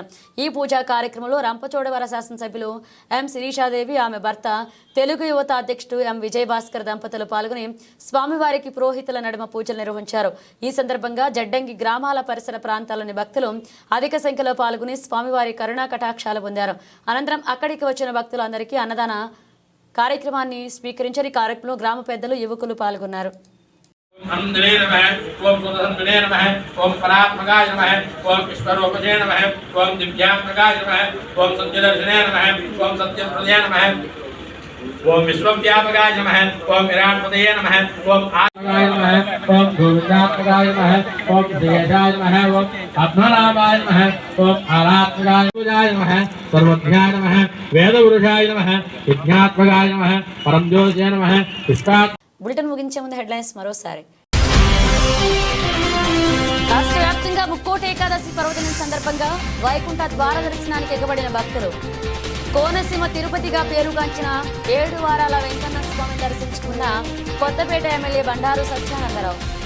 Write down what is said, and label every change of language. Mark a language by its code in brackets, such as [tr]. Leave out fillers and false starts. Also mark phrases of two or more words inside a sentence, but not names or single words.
[te] ఈ పూజా కార్యక్రమంలో రంపచోడవర శాసనసభ్యులు ఎం శిరీషాదేవి, ఆమె భర్త తెలుగు యువత అధ్యక్షుడు ఎం విజయభాస్కర్ దంపతులు పాల్గొని స్వామివారికి పురోహితుల నడుమ పూజలు నిర్వహించారు. ఈ సందర్భంగా జడ్డంగి గ్రామాల పరిసర ప్రాంతాల్లోని భక్తులు అధిక సంఖ్యలో పాల్గొని స్వామివారి కరుణా కటాక్షాలు పొందారు. అనంతరం అక్కడికి వచ్చిన భక్తులందరికీ అన్నదాన కార్యక్రమాన్ని స్వీకరించారు. ఈ కార్యక్రమంలో గ్రామ పెద్దలు, యువకులు పాల్గొన్నారు. [sa] अंधने नमः, ओम सुदर्शने नमः, ओम परात्मकाय नमः, ओम ईश्वरोपजे नमः, ओम दिव्यात्मकाय नमः, ओम सत्यदर्शने नमः, ओम सत्यप्रदे नमः, ओम विश्वव्यापकाय नमः, ओम विराटपदे नमः, ओम आत्मकाय नमः, ओम गोविंदात्मकाय नमः, ओम श्रीयशाय नमः, ओम आत्मनामाय नमः, ओम आरात्मकाय नमः, सर्वज्ञाय नमः, वेदपुरुषाय नमः, विज्ञात्मकाय नमः, परमज्योतिषे नमः, विश्वात्. [te] బులెటిన్ ముగించే ముందు హెడ్లైన్స్ మరోసారి. రాష్ట్ర వ్యాప్తంగా ముక్కోటి ఏకాదశి పర్వదినం సందర్భంగా వైకుంఠ ద్వార దర్శనానికి ఎగబడిన భక్తులు. కోనసీమ తిరుపతిగా పేరుగాంచిన 7 వారాల వెంకన్న స్వామిని దర్శించుకున్న కొత్తపేట ఎమ్మెల్యే బండారు సత్యానందరావు.